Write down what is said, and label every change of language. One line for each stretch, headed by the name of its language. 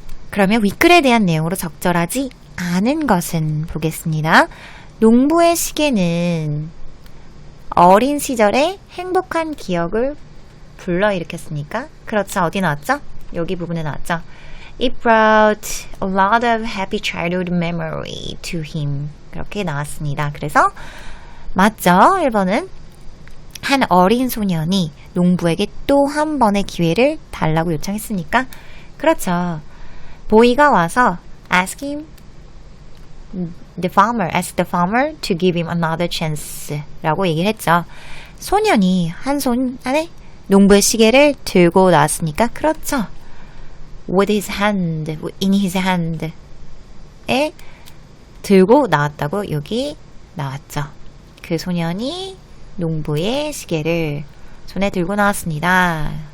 Korean: 그러면 윗글에 대한 내용으로 적절하지 않은 것은 보겠습니다. 농부의 시계는 어린 시절의 행복한 기억을 불러일으켰으니까 그렇죠. 어디 나왔죠? 여기 부분에 나왔죠.
English: It brought a lot of happy childhood memory to him.
Korean: 그렇게 나왔습니다. 그래서 맞죠? 1번은 한 어린 소년이 농부에게 또 한 번의 기회를 달라고 요청했으니까 그렇죠. 보이가 와서
English: ask the farmer to give him another chance
Korean: 라고 얘기를 했죠. 소년이 한 손 안에 농부의 시계를 들고 나왔으니까 그렇죠.
English: with his hand, in his hand
Korean: 에 들고 나왔다고 여기 나왔죠. 그 소년이 농부의 시계를 손에 들고 나왔습니다.